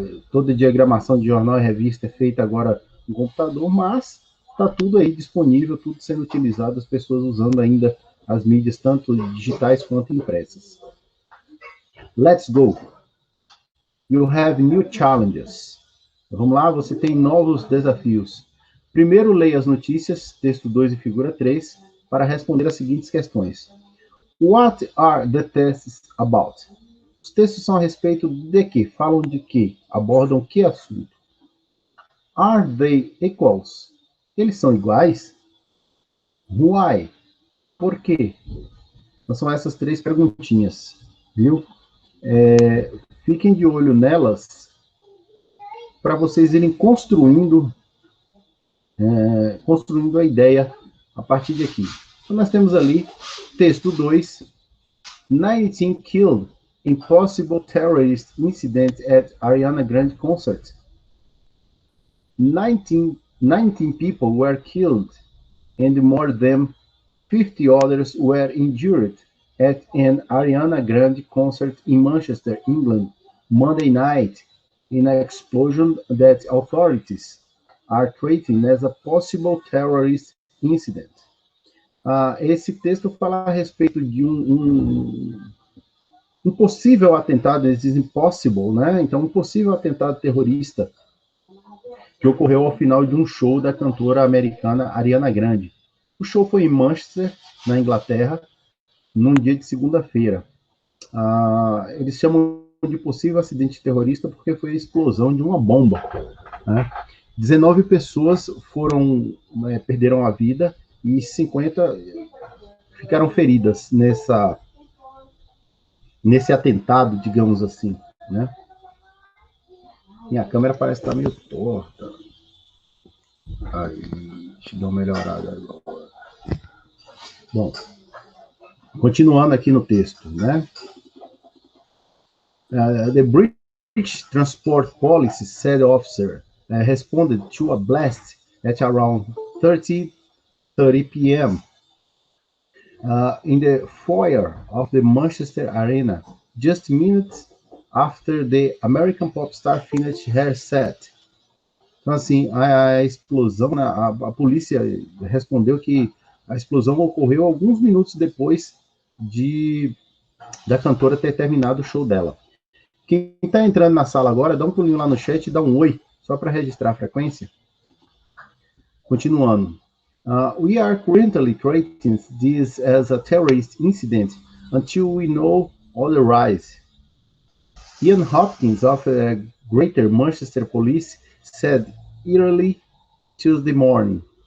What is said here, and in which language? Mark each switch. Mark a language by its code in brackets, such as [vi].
[pt] Toda diagramação de jornal e revista é feita agora no computador, mas está tudo aí disponível, tudo sendo utilizado, as pessoas usando ainda as mídias, tanto digitais quanto impressas. [en] Let's go! You have new challenges. [pt] Vamos lá, você tem novos desafios. Primeiro, leia as notícias, texto 2 e figura 3, para responder as seguintes questões. [en] What are the tests about? [pt] Os textos são a respeito de quê? Falam de quê? Abordam que assunto? [en] Are they equals? [pt] Eles são iguais? [en] Why? [pt] Por quê? Então, são essas 3 perguntinhas, viu? Fiquem de olho nelas para vocês irem construindo a ideia a partir de aqui. Então, nós temos ali, texto 2, [en] 19 killed in possible terrorist incident at Ariana Grande concert. 19 people were killed and more than 50 others were injured at an Ariana Grande concert in Manchester, England, Monday night. in an explosion that authorities are treating as a possible terrorist incident. [pt] Esse texto fala a respeito de um possível atentado, eles dizem possible, né? Então, um possível atentado terrorista que ocorreu ao final de um show da cantora americana Ariana Grande. O show foi em Manchester, na Inglaterra, num dia de segunda-feira. Eles chamam de possível acidente terrorista porque foi a explosão de uma bomba, né? 19 pessoas perderam a vida e 50 ficaram feridas nesse atentado, digamos assim, né? Minha câmera parece estar meio torta. Aí, deixa eu dar uma melhorada agora. Bom, continuando aqui no texto, né? [en] The British Transport Policy said officer responded to a blast at around 30 p.m. In the foyer of the Manchester Arena, just minutes after the American pop star finished her set. [pt] Então, assim, a explosão, né, a polícia respondeu que a explosão ocorreu alguns minutos depois da cantora ter terminado o show dela. Quem está entrando na sala agora, dá um pulinho lá no chat e dá um oi, só para registrar a frequência. Continuando. [en] We are currently treating this as a terrorist incident until we know otherwise. Ian Hopkins of Greater Manchester Police said early Tuesday morning.